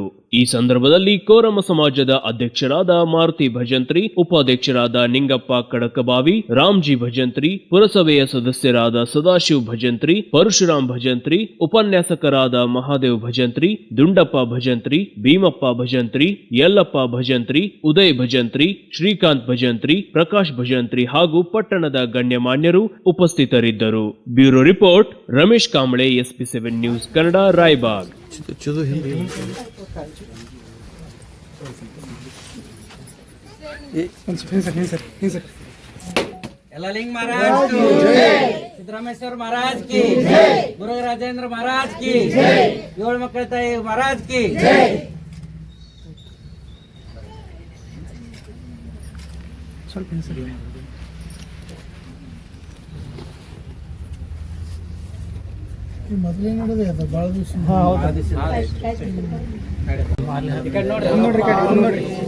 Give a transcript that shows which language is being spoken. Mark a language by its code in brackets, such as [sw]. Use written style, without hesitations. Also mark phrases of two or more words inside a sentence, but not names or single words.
[kn] ಈ ಸಂದರ್ಭದಲ್ಲಿ ಕೋರಮ್ಮ ಸಮಾಜದ ಅಧ್ಯಕ್ಷರಾದ ಮಾರುತಿ ಭಜಂತ್ರಿ, ಉಪಾಧ್ಯಕ್ಷರಾದ ನಿಂಗಪ್ಪ ಕಡಕಬಾವಿ, ರಾಮ್ಜಿ ಭಜಂತ್ರಿ, ಪುರಸಭೆಯ ಸದಸ್ಯರಾದ ಸದಾಶಿವ್ ಭಜಂತ್ರಿ, ಪರಶುರಾಮ್ ಭಜಂತ್ರಿ, ಉಪನ್ಯಾಸಕರಾದ ಮಹಾದೇವ್ ಭಜಂತ್ರಿ, ದುಂಡಪ್ಪ ಭಜಂತ್ರಿ, ಭೀಮಪ್ಪ ಭಜಂತ್ರಿ, ಯಲ್ಲಪ್ಪ ಭಜಂತ್ರಿ, ಉದಯ್ ಭಜಂತ್ರಿ, ಶ್ರೀಕಾಂತ್ ಭಜಂತ್ರಿ, ಪ್ರಕಾಶ್ ಭಜಂತ್ರಿ ಹಾಗೂ ಪಟ್ಟಣದ ಗಣ್ಯಮಾನ್ಯರು ಉಪಸ್ಥಿತರಿದ್ದರು. [en] bureau report [kn] ರಮೇಶ್ ಕಾಂಬಳೆ, SP7 ನ್ಯೂಸ್ ಕನ್ನಡ, ರಾಯಬಾಗ್. [hi] यल्लालिंग महाराज की जय, सिद्धरामेश्वर महाराज की जय, गुरु राजेंद्र महाराज की जय, योळ मक्कळ ताई महाराज की जय. [kn] ಮೊದಲೇ ನಡೆದ ಭಾಳ ದಿವಸ ನೋಡ್ರಿ